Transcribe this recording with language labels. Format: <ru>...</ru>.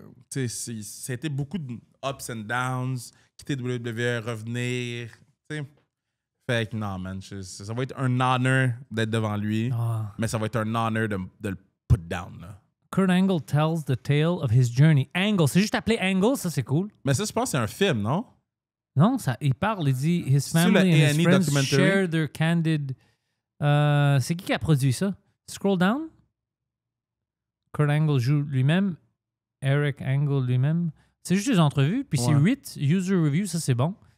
<fr>Tu sais, ça a été beaucoup de ups and downs. Quitter WWE, revenir. Tu sais. Fait que non, man. Ça va être un honneur d'être devant lui. Mais ça va être un honneur de le put down, là.</fr> <en>Kurt Angle tells the tale of his journey.</en> <fr>Angle, c'est juste appelé Angle, ça c'est cool. Mais ça, je pense que c'est un film, non? Non, ça, il parle, il dit his family and his friends share their candid. C'est qui a produit ça? Scroll down. Kurt Angle joue lui-même. Eric Angle lui-même. C'est juste des entrevues, puis c'est 8 user reviews, ça c'est bon.</fr>